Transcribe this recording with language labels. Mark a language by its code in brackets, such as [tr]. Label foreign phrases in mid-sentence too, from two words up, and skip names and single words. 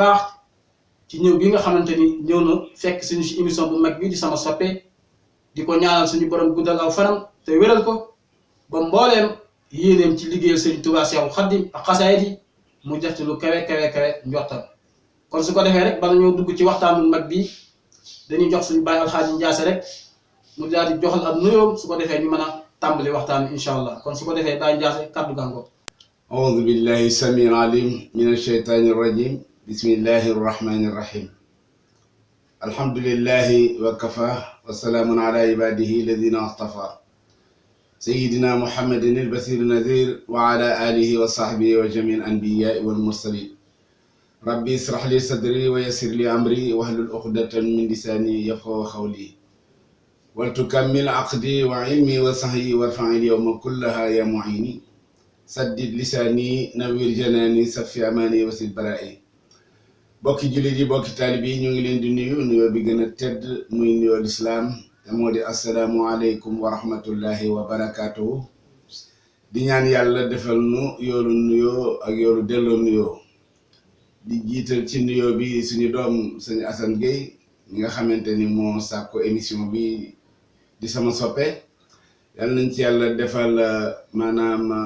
[wo] baax ci ñëw gi nga xamante ni ñëw na fekk suñu ci émission bu mag bi di sama soppe di ko ñaanal suñu borom guddal aw fanam te wéral ko ba mbooleem yéeneem ci liggéeyal Sëñ Tuubaa Seexul Xaddim ak xasaayid yi mu def ci lu kawe njortam kon su ko defee rek bala ñoo dugg ci waxtaan bu mag bi dañuy jox suñu bàyyi Alxaaji Njaase rek mu daal di joxal ab nuyoom su ko defee ñu mën a tàmbali waxtaan bi [ar] إن شاء الله [wo] kon su ko defee bàyyi Njaase kàddu gàngoor. [ar] أعوذ بالله السميع العليم من الشيطان الرجيم بسم الله الرحمن الرحيم الحمد لله وكفى وسلام على عباده الذين اصطفى سيدنا محمد البشير النذير وعلى آله وصحبه وجميع الأنبياء والمرسلين ربي اشرح لي صدري ويسر لي أمري واحلل عقدة من لساني يفقهوا قولي ولتكمل عقدي وعلمي وسعي وارفع اليوم كلها يا معيني سدد لساني نور جناني صف أماني واصل برائي [wo] bokki jullit yi bokki taalib yi ñu ngi leen di nuyu nuyoo bi gën a tedd muy nuyoo lislaam te moo di [ar] السلام عليكم ورحمة الله وبركاته [wo] di ñaan yàlla defal nu yoolu nuyoo ak yoolu delloo nuyoo di jiital ci nuyoo bi suñu doom sëñ Assane Gueye ñi nga xamante ni moo sàkko émission bi di sama soppe yàlla nañ ci yàlla defal maanaam